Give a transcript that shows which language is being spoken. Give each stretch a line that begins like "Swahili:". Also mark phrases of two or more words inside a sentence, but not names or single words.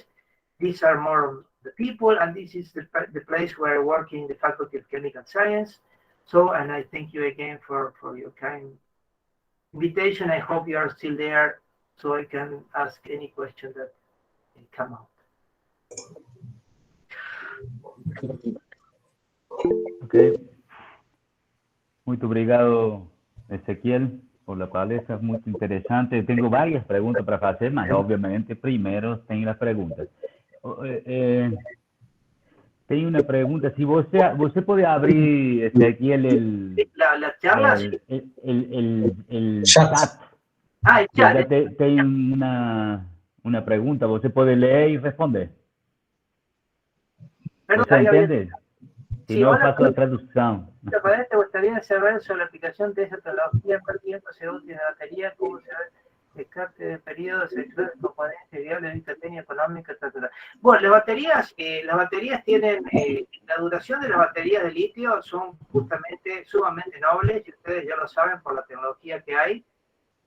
English: These are more of the people, and this is the place where I work in the Faculty of Chemical Science. So, and I thank you again for your kind invitation. I hope you are still there so I can ask any question that come out. Okay.
Portuguese: Muito obrigado, Ezequiel,
Spanish: por la palestra, es muy interesante. Tengo varias preguntas para hacer, mas obviamente primero tenho las preguntas.
Portuguese: Tenho uma pergunta, se você pode abrir, Ezequiel,
Spanish: la charla, el chat. Ah, el chat.
Portuguese: Tem uma pergunta, você pode ler e responder.
Spanish: ¿Você entiende? Si sí, no, paso la traducción. ¿Te gustaría saber sobre la aplicación de esa tecnología? ¿Cuál tiempo se usa en la batería? ¿Cómo se descarte de periodos, selección de componentes, viable, vista técnica, económica, etc.? Bueno, las baterías tienen, la duración de las baterías de litio son justamente sumamente nobles, y ustedes ya lo saben por la tecnología que hay.